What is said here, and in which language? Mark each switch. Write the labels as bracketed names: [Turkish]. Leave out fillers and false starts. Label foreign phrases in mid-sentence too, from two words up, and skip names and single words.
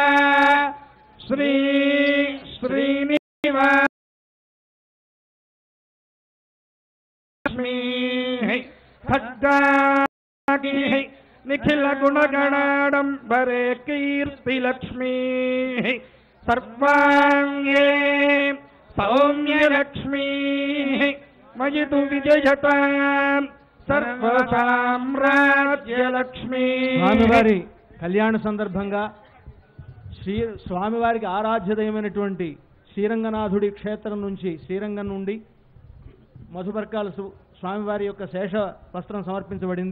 [Sanskrit] श्रीनिवास खड्गागिः निखिलगुणगणाडम्बरे कीर्तिलक्ष्मीः सर्वाङ्गे सौम्यलक्ष्मीः मयि तु विजयताम् సర్వసామ్రాజ్యలక్ష్మీ. [Telugu] స్వామివారి కళ్యాణ సందర్భంగా స్వామివారికి ఆరాధ్యదయమైనటువంటి శ్రీరంగనాథుడి క్షేత్రం నుంచి శ్రీరంగం నుండి మధుపర్కాల స్వామివారి యొక్క శేష వస్త్రం సమర్పించబడింది.